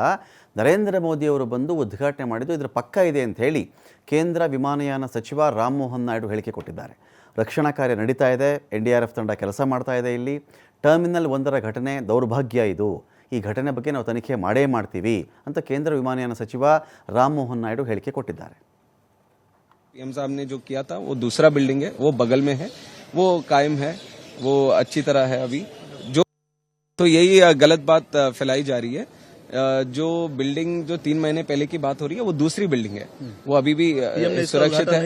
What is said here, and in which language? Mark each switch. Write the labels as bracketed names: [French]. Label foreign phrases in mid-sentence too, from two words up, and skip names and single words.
[Kannada] ನರೇಂದ್ರ ಮೋದಿಯವರು ಬಂದು ಉದ್ಘಾಟನೆ ಮಾಡಿದ್ದು ಇದರ ಪಕ್ಕ ಇದೆ ಅಂತ ಹೇಳಿ ಕೇಂದ್ರ ವಿಮಾನಯಾನ ಸಚಿವ ರಾಮ್ ಮೋಹನ್ ನಾಯ್ಡು ಹೇಳಿಕೆ ಕೊಟ್ಟಿದ್ದಾರೆ. ರಕ್ಷಣಾ ಕಾರ್ಯ ನಡೀತಾ ಇದೆ, NDRF ತಂಡ ಕೆಲಸ ಮಾಡ್ತಾ ಇದೆ. ಇಲ್ಲಿ ಟರ್ಮಿನಲ್ 1ರ ಘಟನೆ ದೌರ್ಭಾಗ್ಯ. ಇದು ಈ ಘಟನೆ ಬಗ್ಗೆ ನಾವು ತನಿಖೆ ಮಾಡೇ ಮಾಡ್ತೀವಿ ಅಂತ ಕೇಂದ್ರ ವಿಮಾನಯಾನ ಸಚಿವ ರಾಮ್ ಮೋಹನ್ ನಾಯ್ಡು ಹೇಳಿಕೆ ಕೊಟ್ಟಿದ್ದಾರೆ. [Hindi] PM साहब ने जो किया था वो दूसरा बिल्डिंग है, वो बगल में है, वो कायम है, वो अच्छी तरह है अभी. जो तो यही गलत बात फैलाई जा रही है. जो बिल्डिंग जो 3 महीने पहले की बात हो रही है वो दूसरी बिल्डिंग है, वो अभी भी सुरक्षित है.